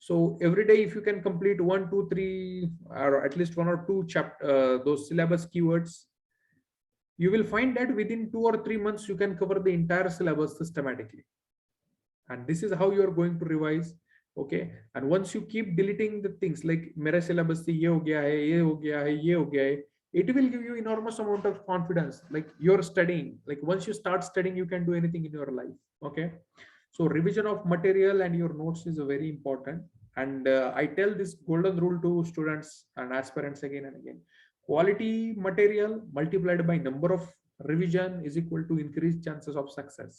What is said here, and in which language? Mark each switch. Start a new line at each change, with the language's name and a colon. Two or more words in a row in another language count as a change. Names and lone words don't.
English: So every day, if you can complete 1, 2, 3, or at least 1 or 2 chapter those syllabus keywords, you will find that within 2 or 3 months you can cover the entire syllabus systematically. And this is how you are going to revise. Okay, and once you keep deleting the things like
Hindi: मेरा सिलेबस से ये हो गया है, ये हो गया है, ये हो गया है,
English: it will give you enormous amount of confidence. Like you're studying, like once you start studying, you can do anything in your life. Okay, so revision of material and your notes is very important. And I tell this golden rule to students and aspirants again and again: quality material multiplied by number of revision is equal to increased chances of success.